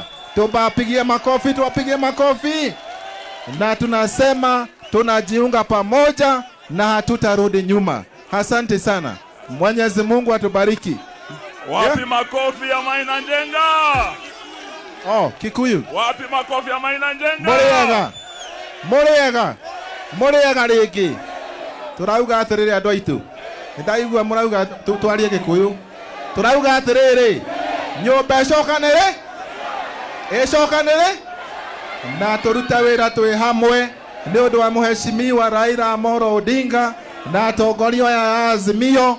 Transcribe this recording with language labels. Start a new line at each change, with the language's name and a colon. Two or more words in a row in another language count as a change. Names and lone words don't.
Swahili: Tuwapigie makofi. Na tunasema tunajiunga pamoja na hatutarudi nyuma. Asante sana. Mwenyezi Mungu atubariki. Wapi makofi ya Maina Njenga? Kikuyu. Wapi makofi ya Maina Njenga?
Kikuyu: Murega rĩngĩ. Turauga atĩrĩrĩ andũ aitũ. Ndaigua murauga twarie Gĩkũyũ. Turauga atĩrĩrĩ, nyũmba ĩcokanĩre na tũrute wĩra twĩ hamwe nĩ ũndũ wa Mheshimiwa Raila Amolo Odinga na atongoria ya Azimio.